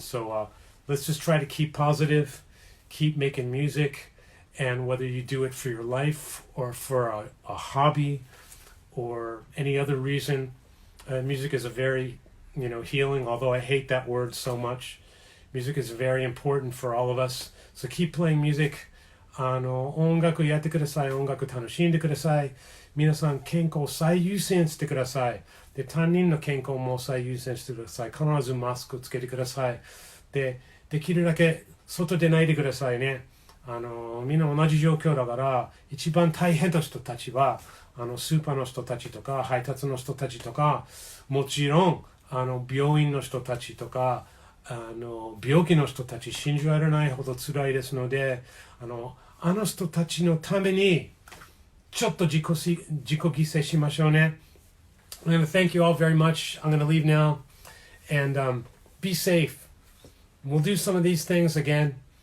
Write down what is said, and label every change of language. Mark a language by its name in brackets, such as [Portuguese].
[English] So let's just try to keep positive, keep making music, and whether you do it for your life or for a hobby or any other reason, music is a very, you know, healing, although I hate that word so much. Music is very important for all of us. So keep playing music. [Japanese] 音楽やってください。音楽楽しんでください。皆さん健康を最優先してください。で、他人の健康も最優先してください。必ずマスクをつけてください。で、できるだけ外出ないでくださいね。みんな同じ状況だから、一番大変な人たちは、スーパーの人たちとか、配達の人たちとか、もちろん、病院の人たちとか、病気の人たち、信じられないほど辛いですので、あの人たちのために、ちょっと自己犠牲しましょうね。 [English] I'm going to thank you all very much. I'm going to leave now. And be safe. We'll do some of these things again.